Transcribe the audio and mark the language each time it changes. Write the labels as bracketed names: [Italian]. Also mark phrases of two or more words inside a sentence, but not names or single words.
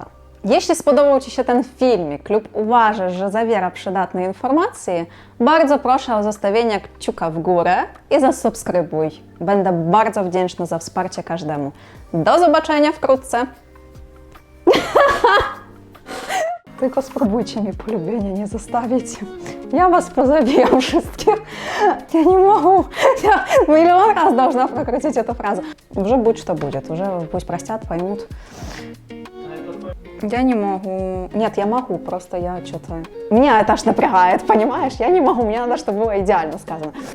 [Polish] Jeśli spodobał Ci się ten filmik lub uważasz, że zawiera przydatne informacje, bardzo proszę o zostawienie kciuka w górę i zasubskrybuj. Będę bardzo wdzięczna za wsparcie każdemu. Do zobaczenia wkrótce! Tylko spróbujcie mi polubienia nie zostawić. Ja was pozabijam wszystkich. [Russian] Я не могу. Я миллион раз должна прокрутить эту фразу. Уже будь что будет. Уже пусть простят, поймут. Я не могу. Нет, я могу, просто я что-то... Меня это аж напрягает, понимаешь? Я не могу, мне надо, чтобы было идеально сказано.